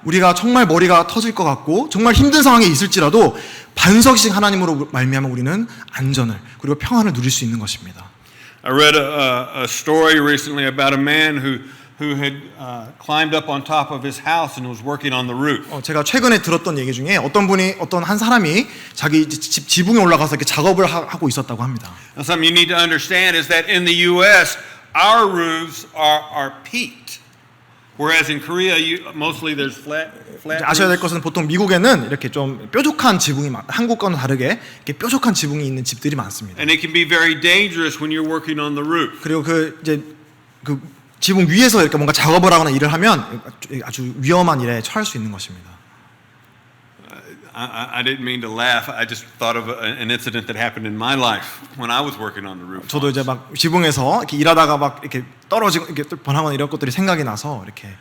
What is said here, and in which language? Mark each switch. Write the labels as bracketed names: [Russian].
[Korean] 우리가 정말 머리가 터질 것 같고 정말 힘든 상황에 있을지라도 반석이신 하나님으로 말미암아 우리는 안전을 그리고 평안을 누릴 수 있는 것입니다. [English] I read a story recently about a man who had climbed up on top of his house and was working on the roof. [Korean] 제가 최근에 들었던 얘기 중에 어떤 한 사람이 자기 집 지붕에 올라가서 이렇게 작업을 하고 있었다고 합니다. [English] Now, something you need to understand is that in the U.S., our roofs are peaked. Whereas in Korea, mostly there's flat [Korean] 아셔야 될 [English] roofs. [Korean] 것은 보통 미국에는 이렇게 좀 뾰족한 지붕이 한국과는 다르게 이렇게 뾰족한 지붕이 있는 집들이 많습니다. [English] And it can be very dangerous when you're working on the roof. [Korean] 그리고 그 이제 그 지붕 위에서 이렇게 뭔가 작업을 하거나 일을 하면 아주 위험한 일에 처할 수 있는 것입니다. [English] I didn't mean to laugh. I just thought of an incident that happened in my life when I was working on the roof. [Korean] 저도 이제 막 지붕에서 이렇게 일하다가 막 이렇게 떨어지고 이렇게 번하거나 이런 것들이 생각이 나서 이렇게.